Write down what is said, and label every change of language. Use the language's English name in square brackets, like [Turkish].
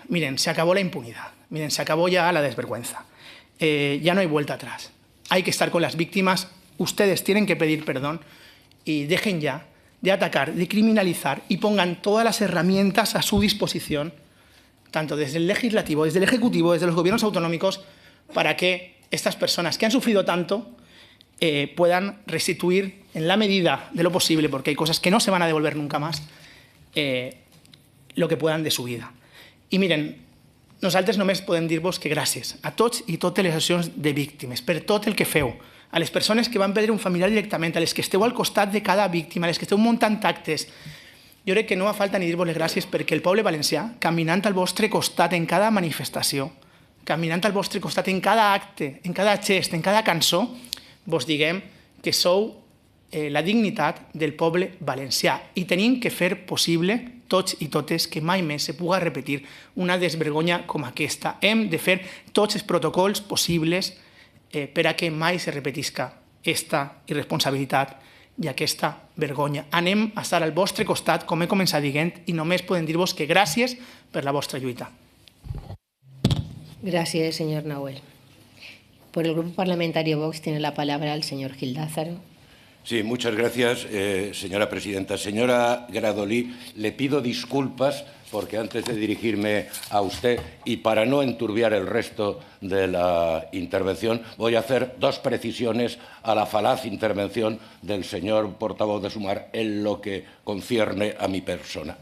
[Spanish] Miren, se acabó la impunidad, miren, se acabó ya la desvergüenza, ya no hay vuelta atrás, hay que estar con las víctimas, ustedes tienen que pedir perdón y dejen ya de atacar, de criminalizar y pongan todas las herramientas a su disposición, tanto desde el legislativo, desde el ejecutivo, desde los gobiernos autonómicos, para que estas personas que han sufrido tanto puedan restituir en la medida de lo posible, porque hay cosas que no se van a devolver nunca más, lo que puedan de su vida. [Catalan] I miren, nosaltres només podem dir-vos que gràcies a tots i totes les associacions de víctimes, per tot el que feu, a les persones que van perdre un familiar directament, a les que esteu al costat de cada víctima, a les que esteu muntant actes. Jo crec que no fa falta ni dir-vos les gràcies perquè el poble valencià, caminant al vostre costat en cada manifestació, caminant al vostre costat en cada acte, en cada gest, en cada cançó, vos diguem que sou la dignitat del poble valencià i tenim que fer possible, tots i totes, que mai més se puga repetir una desvergonya com aquesta. Hem de fer tots els protocols possibles per a que mai se repetisca aquesta irresponsabilitat i aquesta vergonya. Anem a estar al vostre costat, com he començat dient, i només podem dir-vos que gràcies per la vostra lluita. [Spanish] Gracias, señor Nahuel. Por el Grupo Parlamentario Vox tiene la palabra el señor Gil Lázaro. Sí, muchas gracias, señora presidenta. Señora Gradolí, le pido disculpas porque antes de dirigirme a usted y para no enturbiar el resto de la intervención, voy a hacer dos precisiones a la falaz intervención del señor portavoz de Sumar en lo que concierne a mi persona.